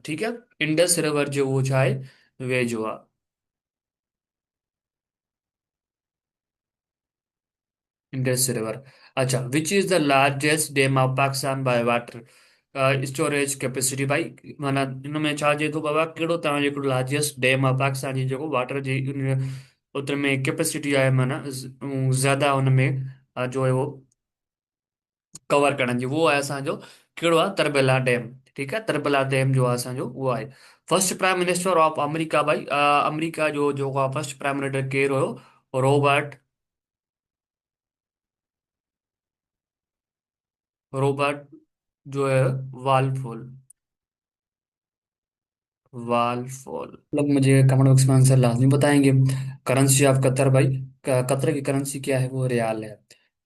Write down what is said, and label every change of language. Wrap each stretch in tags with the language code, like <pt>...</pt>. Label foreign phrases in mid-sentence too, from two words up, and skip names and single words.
<sd>ठीक है, इंडस रिवर जो वो छा है वेजुआ, इंडस रिवर। अच्छा,</sd> <en>which is the largest dam of Pakistan by water storage capacity</en> <sd>भाई, माना इनमें छा जे तो बाबा कहिड़ो तव्हां जेको</sd> <en>largest dam of Pakistan</en> <sd>जी जेको वाटर जी उतर में कैपेसिटी आहे, माना ज्यादा हुनमें जो है वो कवर करण जी वो आहे असांजो कहिड़ो आहे, तरबेला डैम। ठीक आहे, तरबेला डैम जो आहे असांजो उहो आहे।</sd> <en>first prime minister of America</en> <sd>भाई, अमेरिका जो जेको आहे</sd> <en>first prime minister</en> <sd>केरु हुयो, रॉबर्ट, रॉबर्ट जो है वालफोल, वालफोल।</sd> <hi>लोग मुझे</hi> <en>comment box</en> <hi>में आंसर लाजमी बताएंगे।</hi> <en>currency of Qatar</en> <hi>भाई, कतर की करेंसी क्या है, वो रियाल है।</hi>